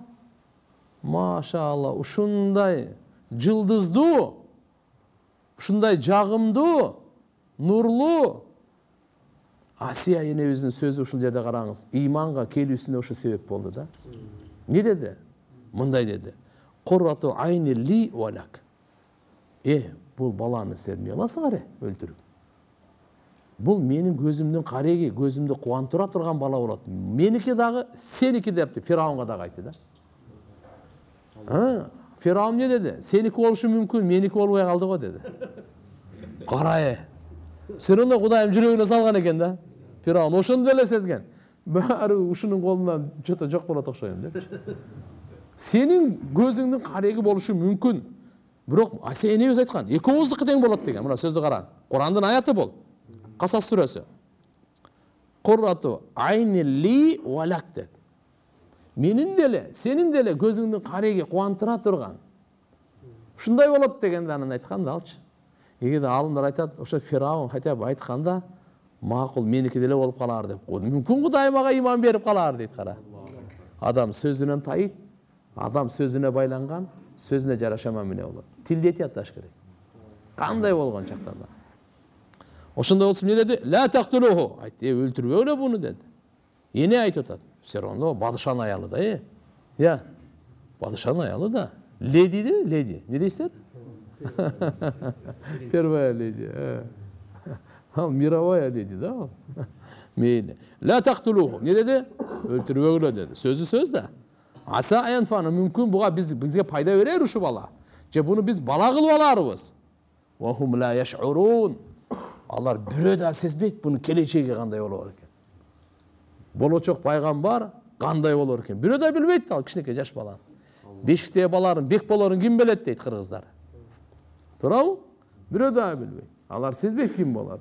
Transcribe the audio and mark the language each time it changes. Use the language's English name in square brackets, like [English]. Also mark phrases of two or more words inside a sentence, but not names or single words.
[Kyrgyz] Машалла, ушундай жылдыздуу, ушундай жагымдуу, нурлуу Асия энебиздин сөзү ушул жерде караңыз. Иманга келүүсүнө ошо себеп болду да. Не деди? Мындай деди. [Arabic] قرة عين لي ولك. [Kyrgyz] Бул баланы силер эмне кыласыңар, өлтүрүп? Бул менин көзүмдүн кареги, көзүмдү кубандыра турган бала болот. Меники дагы, сеники депти, Фираунга дагы айтты да. Фираун не деди? Сеники болушу мүмкүн, меники болбой калды го деди. Кара сен эле Кудайым жүрөгүнө салган экен да. Фираун ошондо эле сезген. Баары ушунун колунан жото жок болот окшойм деп. Сенин көзүңдүн кареги болушу мүмкүн. Бирок Асия энебиз айткан, экөөбүздүкү тең болот деген. Мына сөздү кара. Курандын аяты бол. Касас сүрөсү. [Arabic] قرة عين لي ولك [Kyrgyz] деп. Менин деле, сенин деле көзүңдүн кареги кубандыра турган. Ушундай болот дегенде анан айткан да алчы. Эгерде алымдар айтат, ошо Фираун [Russian] хотя бы [Kyrgyz] айтканда, макул меники деле болуп калар деп койду. Мүмкүн Кудай мага иман берип калар дейт. Кара. Адам сөзүнөн тайыт, адам сөзүнө байланган, сөзүнө жараша мамиле болот. Тилди атташ керек. Кандай болгон чактарда. Ошондой болсо эмне деди? [Arabic] لا تقتلوه. [Kyrgyz] Айтты, өлтүрбөгүлө буну деди. Эне айтып атат. [Russian] Все равно [Kyrgyz] падышанын аялы да, Я, падышанын аялы да. Леди де, леди. Не дейсиздер? [Russian] Первая леди. Мировая леди, [Kyrgyz] да? Мейли. [Arabic] لا تقتلوه. [Kyrgyz] Не деди? Өлтүрбөгүлө деди. Сөзү сөз да. [Arabic] عسى أن ينفعنا [Kyrgyz] мүмкүн буга бизге пайда берер ушу бала. Же буну биз бала кылып аларбыз. [Arabic] وهم لا يشعرون. [Kyrgyz] Алар бирөө да сезбейт буну келечеги кандай болор экен. Болочок пайгамбар кандай болор экен. Бирөө да билбейт ал кичинекей жаш бала. Бешиктеги баларын бек болорун ким билет дейт кыргыздар. Туурабы? Бирөө да билбейт. Алар сезбейт ким болор.